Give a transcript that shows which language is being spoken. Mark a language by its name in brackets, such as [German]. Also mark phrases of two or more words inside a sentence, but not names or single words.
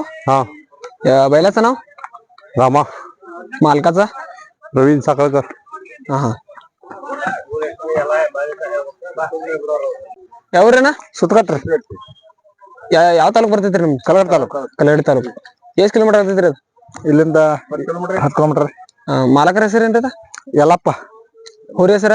[Marathi] हा बैलाचं नाव? रामा. मालकाचा? प्रवीण साखळकर. [Kannada] हा ಯಾವ್ರಣ್ಣ? ಸುತ್ತಕಟ್ರಿ. ಯಾವ ತಾಲೂಕ್ ಬರ್ತೈತ್ರಿ ನಿಮ್ಗೆ? ಕಲ್ಲಡ್ ತಾಲೂಕು. ಕಲ್ಲಡಿ ತಾಲೂಕು. ಎಷ್ಟ್ ಕಿಲೋಮೀಟರ್ ಆಗ್ತೈತ್ರಿ ಅದು? ಇಲ್ಲಿಂದ 10 ಕಿಲೋಮೀಟರ್. ಮಾಲಕರ ಹೆಸರೇನ್ರಿ? ಯಲ್ಲಪ್ಪ. ಹೋರಿ ಹೆಸರ?